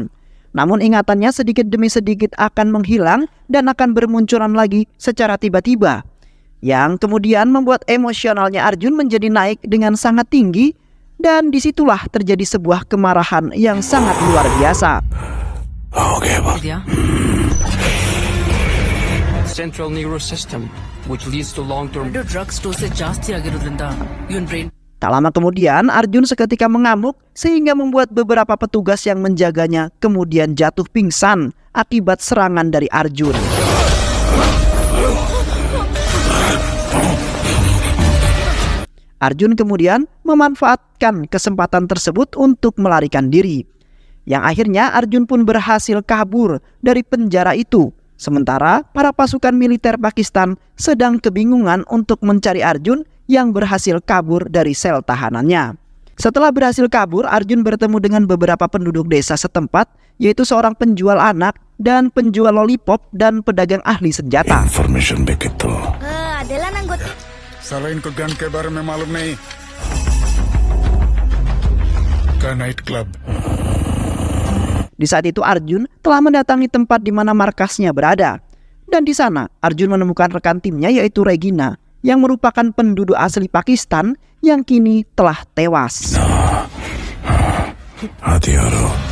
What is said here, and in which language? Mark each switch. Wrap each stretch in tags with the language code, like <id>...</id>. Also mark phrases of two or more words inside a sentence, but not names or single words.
<id>Namun ingatannya sedikit demi sedikit akan menghilang dan akan bermunculan lagi secara tiba-tiba, yang kemudian membuat emosionalnya Arjun menjadi naik dengan sangat tinggi, dan disitulah terjadi sebuah kemarahan yang sangat luar biasa.</id> <en>Central nervous system, which leads to long-term drugs dose</en> <kn>ಜಾಸ್ತಿ ಆಗಿರೋದ್ರಿಂದ ಇವನ್</kn> <en>brain.</en> <id>Tak lama kemudian Arjun seketika mengamuk sehingga membuat beberapa petugas yang menjaganya kemudian jatuh pingsan akibat serangan dari Arjun. Arjun kemudian memanfaatkan kesempatan tersebut untuk melarikan diri, yang akhirnya Arjun pun berhasil kabur dari penjara itu Sementara para pasukan militer Pakistan sedang kebingungan untuk mencari Arjun yang berhasil kabur dari sel tahanannya. Setelah berhasil kabur, Arjun bertemu dengan beberapa penduduk desa setempat, yaitu seorang penjual anak dan penjual lollipop dan pedagang ahli senjata.</id> <kn>ಇನ್ಫಾರ್ಮೇಶನ್ ಬೇಕಿತ್ತೋ ಅದೆಲ್ಲ ನಂಗೆ ಗೊತ್ತು.</kn> <hi>साला इनको गन के बारे में मालूम नहीं का</hi> <en>night club</en> <id>Di saat itu Arjun telah mendatangi tempat di mana markasnya berada. Dan di sana Arjun menemukan rekan timnya yaitu Regina yang merupakan penduduk asli Pakistan yang kini telah tewas.</id> <hi>हथियारों</hi>